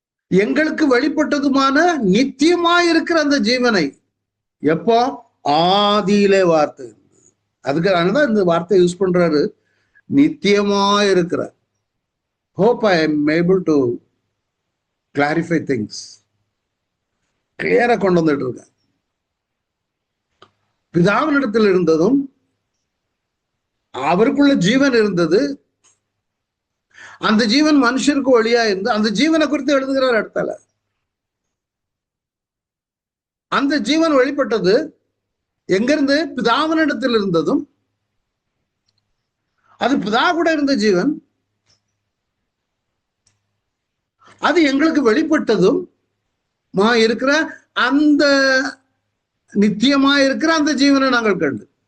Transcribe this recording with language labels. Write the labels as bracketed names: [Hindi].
[Tamil] எங்களுக்கு வெளிப்பட்டதுமான நித்தியமாயிருக்கிற அந்த ஜீவனை எப்போ? ஆதியிலே வார்த்தை. அதுக்காகதான் இந்த வார்த்தை யூஸ் பண்றாரு, நித்தியமாயிருக்கிற. [English] Hope I am able to clarify things. [Tamil] கிளியரா கொண்டு வந்துட்டு இருக்க. பிதாவினிடத்தில் இருந்ததும், அவருக்குள்ள ஜீவன் இருந்தது, அந்த ஜீவன் மனுஷருக்கு ஒளியா இருந்து, அந்த ஜீவனை குறித்து எழுதுகிறார் இடத்துல. அந்த ஜீவன் வெளிப்பட்டது எங்கிருந்து? பிதாவினிடத்தில் இருந்ததும், அது பிதா கூட இருந்த ஜீவன், அது எங்களுக்கு வெளிப்பட்டதும் இருக்கிற அந்த நித்தியமா இருக்கிற அந்த ஜீவனை நாங்கள் கண்டு.